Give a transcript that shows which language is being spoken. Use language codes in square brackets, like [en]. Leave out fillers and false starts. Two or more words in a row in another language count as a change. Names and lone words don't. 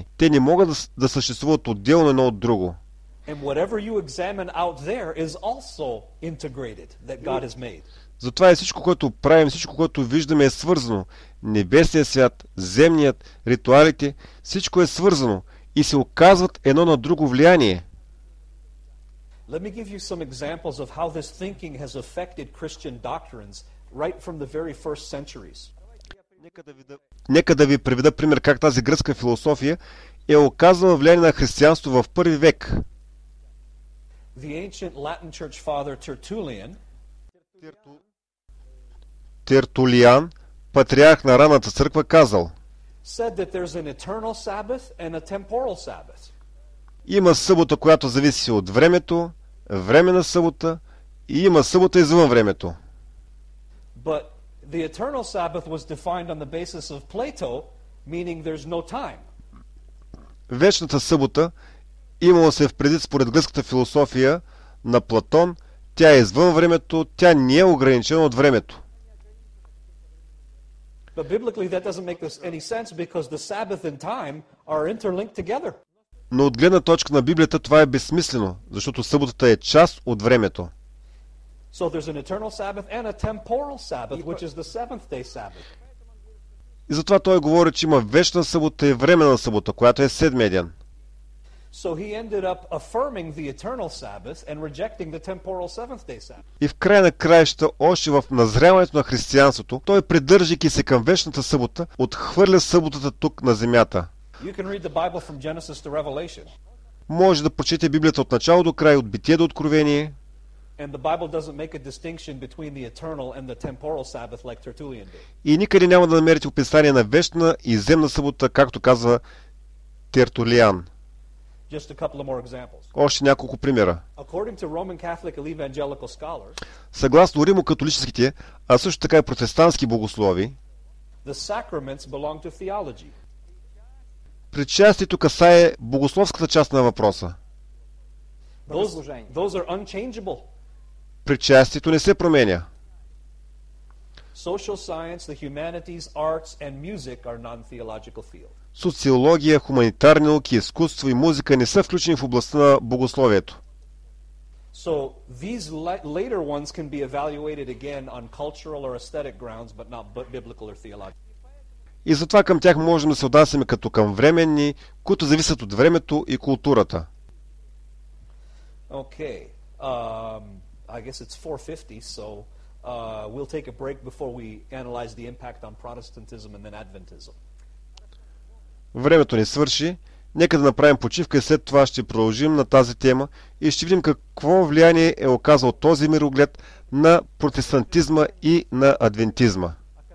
[bg] Те не могат да съществуват отделно едно от друго. Затова е всичко, което правим, всичко, което виждаме е свързано. Небесният свят, земният, ритуалите, всичко е свързано и се оказват едно на друго влияние. [en] Let me give you some examples of how this thinking has affected Christian doctrines right from the very first centuries. [bg] Нека да ви приведа пример как тази гръцка философия е оказала влияние на християнство в първи век. [en] The ancient Latin church father [bg] Тертулиан, патриарх на ранната църква, казал: [en] said that there's an eternal Sabbath and a temporal Sabbath. [bg] Има събота, която зависи от времето, временна събота, и има събота извън времето. [en] But the eternal Sabbath was defined on the basis of Plato, meaning there's no time. [bg] Вечната събота имало се впредит според гръцката философия на Платон, тя е извън времето, тя не е ограничена от времето. [en] But biblically that doesn't make any sense because the Sabbath and time are interlinked together. [bg] Но от гледна точка на Библията това е безсмислено, защото съботата е част от времето. [en] So there's an eternal Sabbath and a temporal Sabbath, which is the seventh day Sabbath. [bg] И затова той говори, че има вечна събота и временна събота, която е седмия ден. [en] So he ended up affirming the eternal Sabbath and rejecting the temporal seventh day Sabbath. [bg] И в края на краища, още в назряването на християнството, той, придържайки се към вечната събота, отхвърля съботата тук на земята. [en] You can read the Bible from Genesis to Revelation. [bg] Може да прочете Библията от начало до край, от Битие до Откровение. [en] And the Bible doesn't make a distinction between the eternal and the temporal Sabbath like Tertullian did. [bg] И никъде няма да намерите описание на вечна и земна събота, както казва Тертулиан. [en] Just a couple of more examples. [bg] Още няколко примера. [en] According to Roman Catholic and evangelical scholars, [bg] Съгласно римокатолическите, а също така и протестантски богослови, [en] the sacraments belong to theology. [bg] причастието касае богословската част на въпроса. [en] Those are unchangeable. [bg] Причастието не се променя. [en] Social science, the humanities, arts and music are non-theological fields. [bg] Социология, хуманитарни науки, изкуство и музика не са включени в областта на богословието. [en] So these later ones can be evaluated again on cultural or aesthetic grounds, but not biblical or theological. [bg] И затова към тях можем да се отнасяме като към временни, които зависят от времето и културата. [en] Okay. I guess it's 4:50, so we'll take a break before we analyze the impact on Protestantism and then Adventism. [bg] Времето ни свърши. Нека да направим почивка и след това ще продължим на тази тема и ще видим какво влияние е оказал този мироглед на протестантизма и на адвентизма.